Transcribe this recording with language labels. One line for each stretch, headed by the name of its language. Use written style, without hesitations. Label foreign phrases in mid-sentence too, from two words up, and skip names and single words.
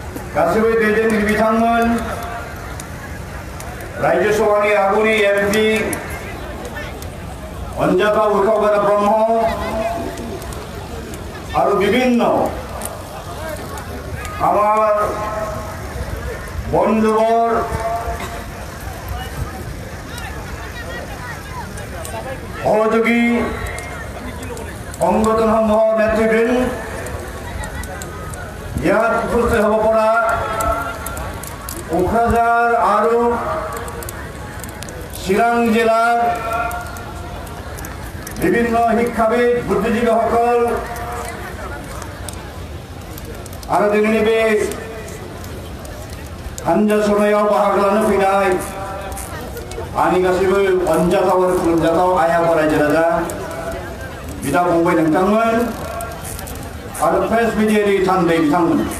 Bodo: गासैबो दैदेनगिरि बिथांमोन राज्य सभानि आगुनि एमपि अनजाथाव उरखावगारा ब्रह्म और
Assamese: বিভিন্ন আমাৰ বন্ধুবৰ सहयोगी সংগঠন সমূহ নেতৃবৃন্দ ইয়াত উপস্থিত হব পৰা কোকৰাঝাৰ আৰু চিৰাং জিলাৰ বিভিন্ন শিক্ষাবিদ বুদ্ধিজীৱীসকল
Bodo: आरो दिनैनि बे हानजा सरनायाव बाहागो लानो फैनाय आंनि गासैबो अनजाथाव आरो खुलुमजाथाव आइ आफा रायजो राजा बिदा फंबाय नोंथांमोन आरो प्रेस मिडियानि थान्दै बिथांमोन